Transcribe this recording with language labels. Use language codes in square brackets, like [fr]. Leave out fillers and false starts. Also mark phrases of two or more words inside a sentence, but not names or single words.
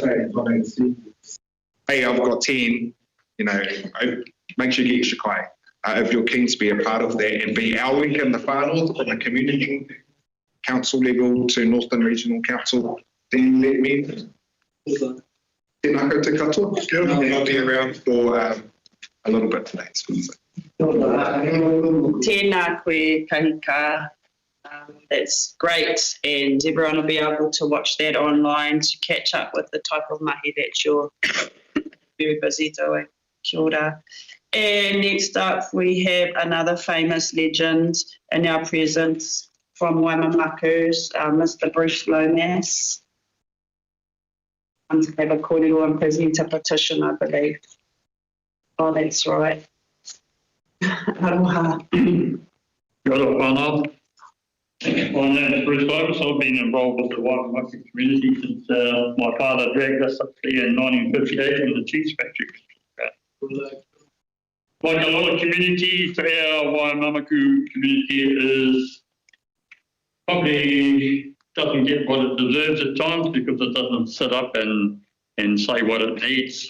[en] Hey, I've got 10, you know, make sure you get extra kai. If you're keen to be a part of that and be our link in the Far North from a community council level to Northern Regional Council, then let me know. [mi] Tēnā koutou katoa. [en] And I'll be around for a little bit today. [mi] Tēnā koe kahika. [en] That's great, and everyone will be able to watch that online to catch up with the type of mahi that you're very busy doing. [mi] Kia ora. [en] And next up, we have another famous legend in our presence from Waimamaku's, Mr. Bruce Lomas. I'm to have a kōrero and present a petition, I believe. Oh, that's right. Aroha. [mi] Kia ora whanau. [en] My name is Bruce Lomas. I've been involved with the Waimamaku community since my father dragged us up here in 1958 in the cheese factory. Like a lot of communities, our Waimamaku community is probably doesn't get what it deserves at times because it doesn't sit up and say what it needs.